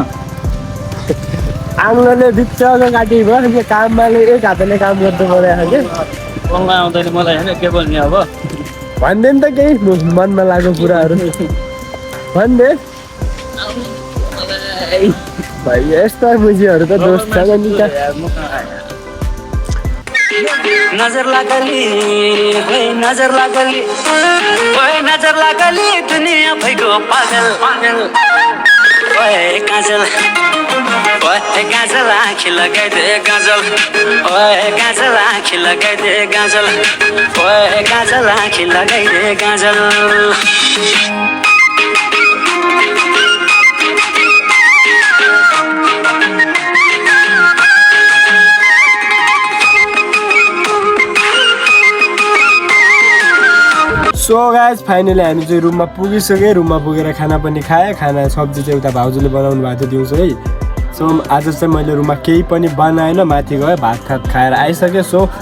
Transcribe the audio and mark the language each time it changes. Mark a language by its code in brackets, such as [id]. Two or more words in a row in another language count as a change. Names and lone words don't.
[ne] आङ्लोले बिचमा काटिएको काममाले एक हातले काम गर्नु परेको क्या। बङ्गला आउँदैन मलाई होइन, के भन्ने अब। भनिदिए नि त केही मनमा लागेको कुराहरू भनिदे भाइ। यस्ता बुझीहरू त दोस्त छ नि त। नजर लागली ओए नजर लागली ओए नजर लागली दुनिया भइगयो पागल पागल ओए गाजल आँखी लगाइदे गाजल ओए गाजल आँखी लगाइदे गाजल ओए गाजल आँखी लगाइदे गाजल [en] so guys [ne] फाइनली हामी चाहिँ रुममा पुगिसक्यो रुममा पुगेर खाना पनि खाएँ खाना सब्जी चाहिँ उता भाउजूले बनाउनु भएको थियो दिउँसो है सो आज चाहिँ मैले रुममा केही पनि बनाएन माथि गएँ भात खाएर आइसकेँ सो